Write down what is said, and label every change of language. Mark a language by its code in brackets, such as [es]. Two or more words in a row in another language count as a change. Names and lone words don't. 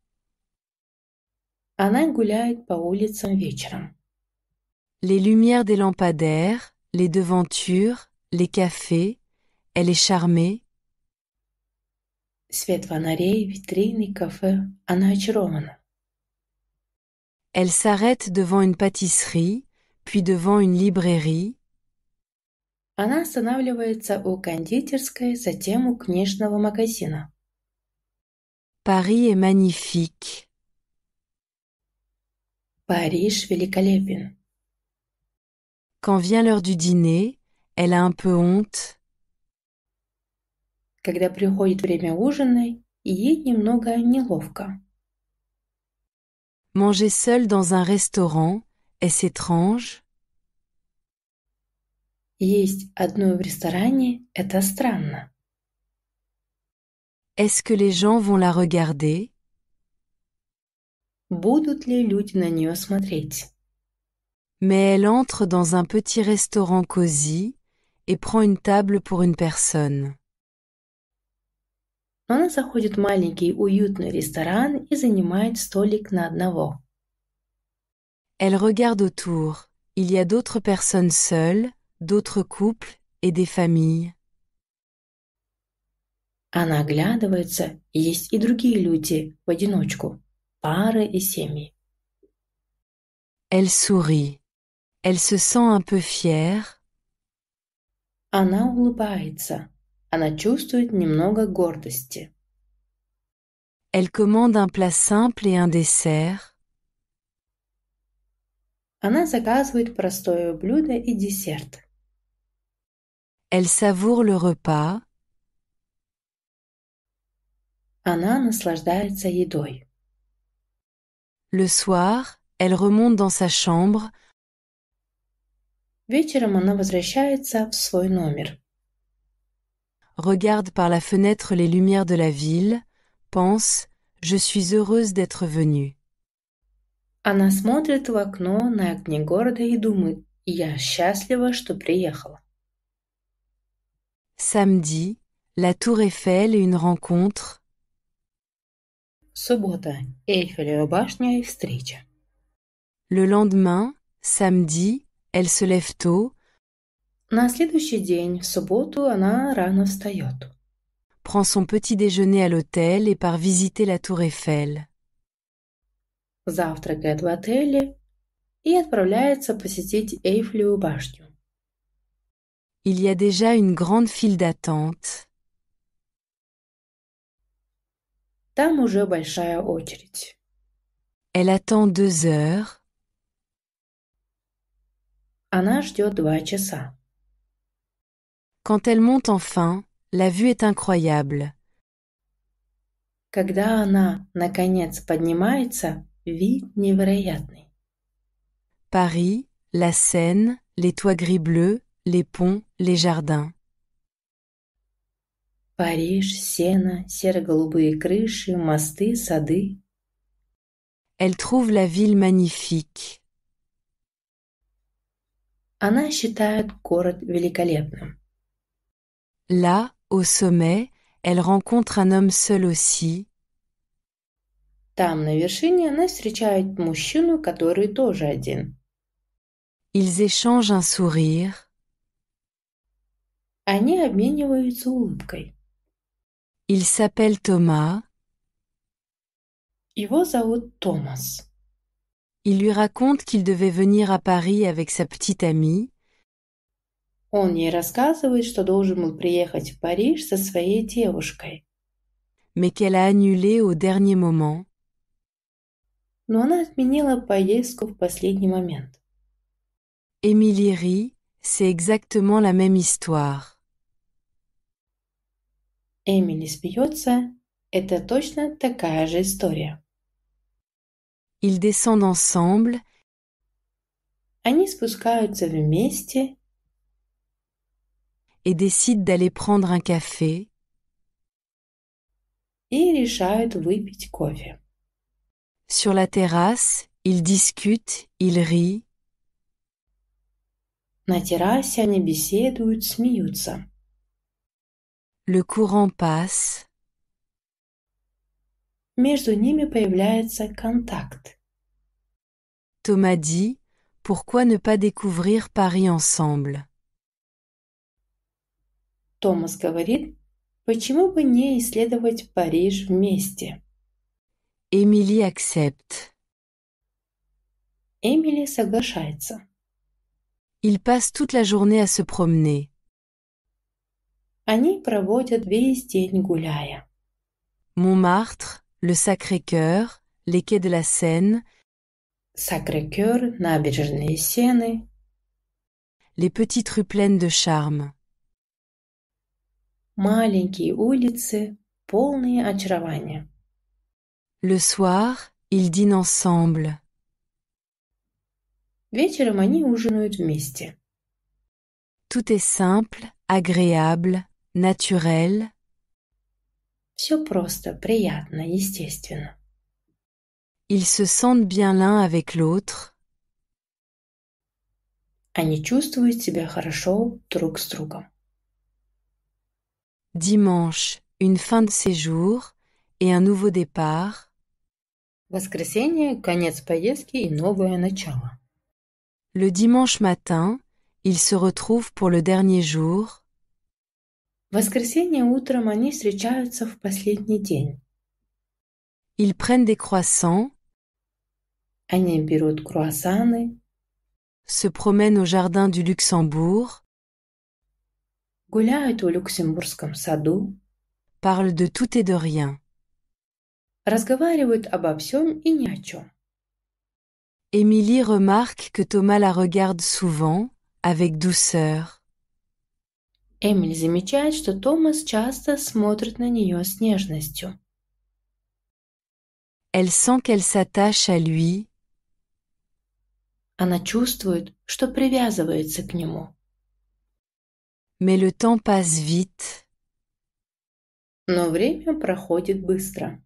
[ru] Она гуляет по улицам вечером. [fr] Les lumières des lampadaires, les devantures, les cafés, elle est charmée. [ru] Свет фонарей, витрины, кафе. Она очарована. [fr] Elle s'arrête devant une pâtisserie, puis devant une librairie. [ru] Она останавливается у кондитерской, затем у книжного магазина. [fr] Paris est magnifique. [ru] Париж великолепен. [fr] Quand vient l'heure du dîner, elle a un peu honte. [ru] Когда приходит время ужина, ей немного неловко. [fr] Manger seule dans un restaurant, est-ce étrange? [ru] Есть одной в ресторане – это странно. [fr] Est-ce que les gens vont la regarder? [ru] Будут ли люди на нее смотреть? [fr] Mais elle entre dans un petit restaurant cosy et prend une table pour une personne. [ru] Но она заходит в маленький уютный ресторан и занимает столик на одного. [fr] Elle regarde autour. Il y a d'autres personnes seules, d'autres couples et des familles. [ru] Она оглядывается, есть и другие люди в одиночку, пары и семьи. [fr] Elle sourit. Elle se sent un peu fière. [ru] Она улыбается. Она чувствует немного гордости. [fr] Elle commande un plat simple et un dessert. [ru] Она заказывает простое блюдо и десерт. [fr] Elle savoure le repas. [ru] Она наслаждается едой. [fr] Le soir, elle remonte dans sa chambre. [ru] Вечером она возвращается в свой номер. [fr] Regarde par la fenêtre les lumières de la ville, pense « Je suis heureuse d'être venue ». [ru] Она смотрит в окно на огни города и думает: «Я счастлива, что приехала». [fr] Samedi, la tour Eiffel et une rencontre. [ru] Суббота. Эйфелева башня и встреча. [fr] Le lendemain, samedi, elle se lève tôt, [ru] На следующий день, в субботу, она рано встает. [fr] prend son petit déjeuner à l'hôtel et part visiter la tour Eiffel. [ru] Завтракает в отеле и отправляется посетить Эйфелеву башню. [fr] Il y a déjà une grande file d'attente. [ru] Там уже большая очередь. [fr] Elle attend 2 heures. [ru] Она ждет 2 часа. [fr] Quand elle monte enfin, la vue est incroyable. [ru] Когда она, наконец, поднимается, вид невероятный. [fr] Paris, la Seine, les toits gris bleus, les ponts, les jardins. [ru] Париж, сено, серо-голубые крыши, мосты, сады. [fr] Elle trouve la ville magnifique. [ru] Она считает город великолепным. [fr] Là, au sommet, elle rencontre un homme seul aussi. [ru] Там, на вершине, она встречает мужчину, который тоже один. [fr] Ils échangent un sourire. [ru] Они обмениваются улыбкой. [fr] Il s'appelle Thomas. [ru] Его зовут Томас. [fr] Il lui raconte qu'il devait venir à Paris avec sa petite amie, [ru] Он ей рассказывает, что должен был приехать в Париж со своей девушкой. [fr] mais qu'elle a annulé au dernier moment. [ru] Но она отменила поездку в последний момент. [fr] Émilie rit, c'est exactement la même histoire. [ru] Эмили смеется. Это точно такая же история. [fr] Ils descendent ensemble [ru] Они спускаются вместе [fr] et décident d'aller prendre un café. [ru] и решают выпить кофе. [fr] Sur la terrasse, ils discutent, ils rient. [ru] На террасе они беседуют, смеются. [fr] Le courant passe. [ru] Между ними появляется контакт. [fr] Thomas dit, pourquoi ne pas découvrir Paris ensemble? [ru] Томас говорит, почему бы не исследовать Париж вместе? [fr] Émilie accepte. [ru] Эмили соглашается. [fr] Ils passent toute la journée à se promener. [ru] Они проводят весь день гуляя. [fr] Montmartre, le Sacré-Cœur, les quais de la Seine, [ru] Сакрé-Кёр, набережные Сены, [fr] les petites rues pleines de charme. [ru] маленькие улицы, полные очарования. [fr] Le soir, ils dînent ensemble. [ru] Вечером они ужинают вместе. [fr] Tout est simple, agréable, naturel. [ru] Все просто, приятно, естественно. [fr] Ils se sentent bien l'un avec l'autre. [ru] Они чувствуют себя хорошо друг с другом. [fr] Dimanche, une fin de séjour et un nouveau départ. [ru] Воскресенье, конец поездки и новое начало. [fr] Le dimanche matin, ils se retrouvent pour le dernier jour. [ru] В воскресенье утром они встречаются в последний день. [fr] Ils prennent des croissants, [ru] Они берут круассаны, [fr] se promènent au jardin du Luxembourg, [ru] гуляют в Люксембургском саду, [fr] parlent de tout et de rien. [ru] разговаривают обо всем и ни о чем. [fr] Émilie remarque que Thomas la regarde souvent, avec douceur. [ru] Эмили замечает, что Томас часто смотрит на нее с нежностью. [fr] Elle sent qu'elle s'attache à lui. [ru] Она чувствует, что привязывается к нему. [fr] Mais le temps passe vite. [ru] Но время проходит быстро.